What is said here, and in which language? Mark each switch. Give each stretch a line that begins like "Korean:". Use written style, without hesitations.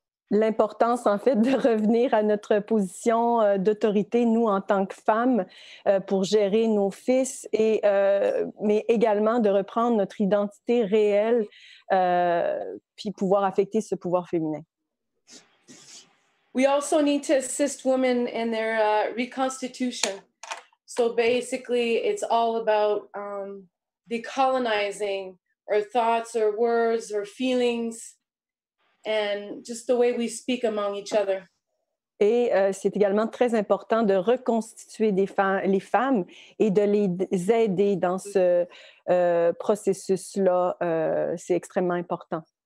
French: l'importance, en fait, de revenir à notre position d'autorité, nous, en tant que femmes, pour gérer nos fils, mais également de reprendre notre identité réelle, puis pouvoir affecter ce pouvoir féminin.
English: We also need to assist women in their reconstitution. So basically, it's all about decolonizing our thoughts, our words, our feelings, and just the way we speak among each other.
French: Et c'est également très important de reconstituer les femmes et de les aider dans ce processus-là. C'est extrêmement important.